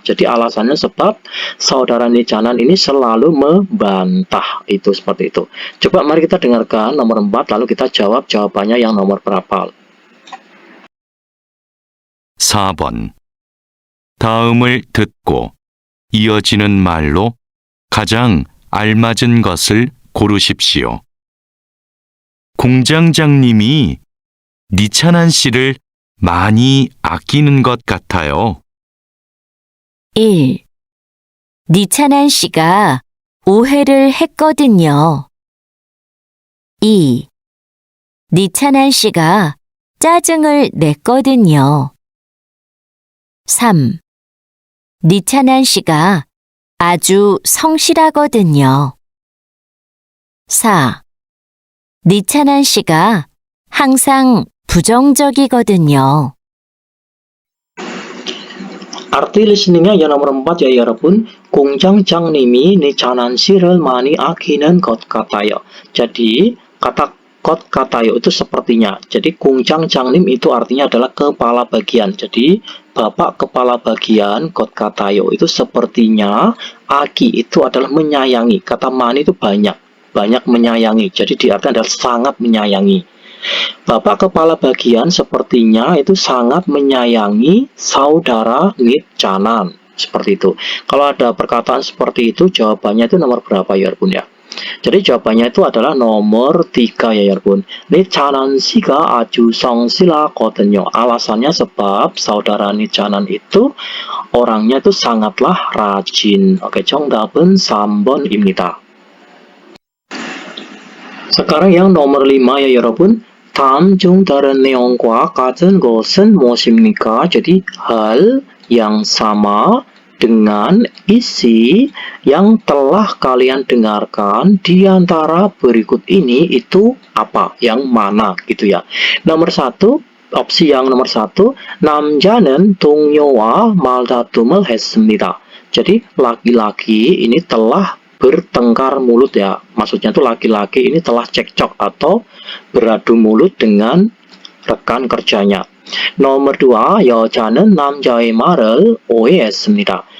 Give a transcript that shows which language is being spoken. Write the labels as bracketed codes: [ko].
[id] Jadi alasannya sebab saudara Nichanan ini selalu membantah. Itu seperti itu. Coba mari kita dengarkan nomor 4 lalu kita jawab jawabannya yang nomor berapa. [ko] 4번. 다음을 듣고 이어지는 말로 가장 알맞은 것을 고르십시오. 공장장님이 니찬한 씨를 많이 아끼는 것 같아요. 1. 니찬한 씨가 오해를 했거든요. 2. 니찬한 씨가 짜증을 냈거든요. 3. 니찬한 씨가 아주 성실하거든요. 4. 니찬한 씨가 항상 부정적이거든요. [id] Arti listeningnya yang nomor 4 ya [ko] 여러분. 공장장님이 니찬한 씨를 많이 아끼는 것 같아요. [id] Jadi kata [ko] 것 같아요 [id] itu sepertinya. Jadi [ko] 공장장님 [id] itu artinya adalah kepala bagian. Jadi bapak kepala bagian [ko] 것 같아요 [id] itu sepertinya. [ko] Aki [id] itu adalah menyayangi. Kata [ko] mani [id] itu banyak menyayangi. Jadi diartikan adalah sangat menyayangi. Bapak kepala bagian sepertinya itu sangat menyayangi saudara Nichanan. Seperti itu. Kalau ada perkataan seperti itu, jawabannya itu nomor berapa ya [ko] 여러분 [id] ya? Jadi jawabannya itu adalah nomor 3 ya [ko] 여러분. Nichanan 씨가 아주 성실하거든요. [id] Alasannya sebab saudara Nichanan itu orangnya itu sangatlah rajin. [ko] Oke, 정답은 3번입니다. [id] sekarang yang nomor 5 ya [ko] 여러분. 다음 중 다른 내용과 같은 것은 무엇입니까? [id] Jadi hal yang sama dengan isi yang telah kalian dengarkan di antara berikut ini itu apa? Yang mana gitu ya. Nomor 1, opsi yang nomor 1, [ko] 남자는 동료와 말다툼을 했습니다. [id] Jadi laki-laki ini telah bertengkar mulut ya. Maksudnya itu laki-laki ini telah cekcok atau beradu mulut dengan rekan kerjanya. Nomor 2, [ko] 여자는 남자의 말을 오해했습니다.